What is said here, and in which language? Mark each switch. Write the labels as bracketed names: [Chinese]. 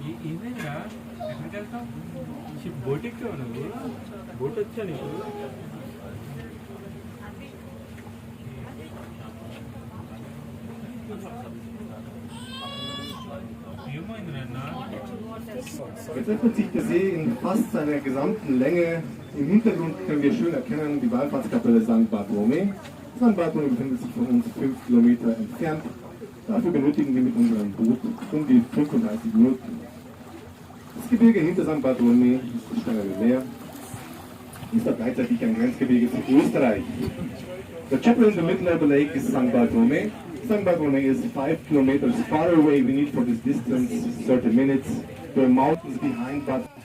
[Telugu] ఏమైందా ఎక్కడికి వెళ్తాం బోట్ ఎక్కావు నువ్వు బోట్ వచ్చా నీకు ఏమైంది నాన్న [German] Jetzt öffnet sich der See in fast seiner gesamten Länge. Im Hintergrund können wir schön erkennen die Wallfahrtskapelle St. Bartholomä. St. Bartholomä befindet sich von uns 5 Kilometer entfernt. Dafür benötigen wir mit unserem Boot um die 35 Minuten. Das Gebirge hinter St. Bartholomä ist das Steinerne Meer. Ist auch gleichzeitig ein Grenzgebirge zu Österreich. [English] The chapel in the middle of the lake is St. Bartholomä. St. Bartholomä is 5 kilometers far away. We need for this distance 30 minutes. There are mountains behind, but